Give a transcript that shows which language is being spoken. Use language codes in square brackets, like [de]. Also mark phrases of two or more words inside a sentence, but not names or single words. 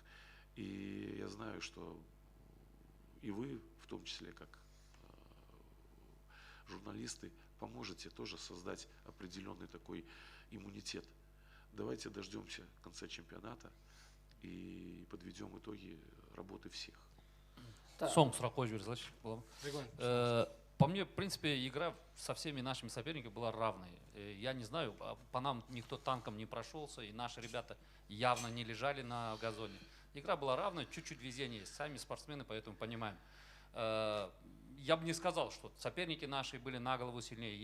[ru] И я знаю, что и вы, в том числе, как журналисты, поможете тоже создать определенный такой иммунитет. Давайте дождемся конца чемпионата и подведем итоги работы всех. [kk] Соң сұрақ қойып жіберіңіз, Златчик, болады ма? [ru] Регламент. По мне, в принципе, игра со всеми нашими соперниками была равной. Я не знаю, по нам никто танком не прошелся, и наши ребята явно не лежали на газоне. Игра была равная, чуть-чуть везения есть. Сами спортсмены, поэтому понимаем. Я бы не сказал, что соперники наши были на голову сильнее.